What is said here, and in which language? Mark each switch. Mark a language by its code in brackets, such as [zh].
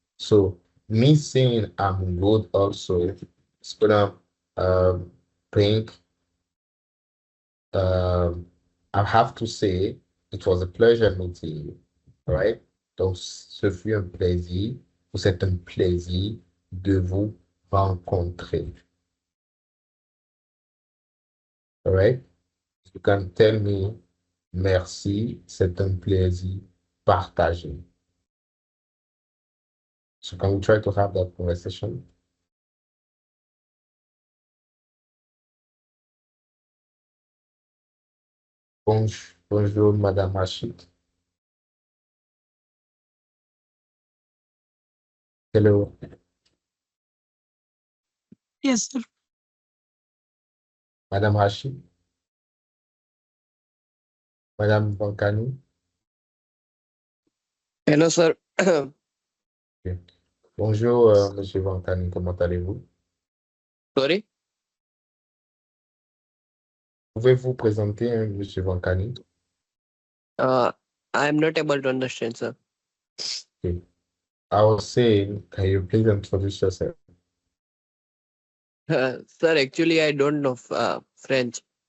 [en] So me saying I'm good also is gonna bring um I have to say it was a pleasure meeting you. All right. [fr] Donc ce fut un plaisir ou c'est un plaisir de vous rencontrer. [en] All right. You can tell me [fr] merci, c'est un plaisir partagé. [en] So can we try to have that conversation? [fr] Bonjour, bonjour, Madame Rachid. [en] Hello, Yes, sir. [fr] Madame Rachid, Madame Bankani. [en] Hello, sir. Ok. [fr] Bonjour, Monsieur Bankani, comment allez-vous? [en] Sorry. [fr] Pouvez-vous présenter, Monsieur Bankani? [en] Uh, I am not able to understand, sir. Okay. I was saying, can you please introduce yourself? Sir, actually, I don't know French.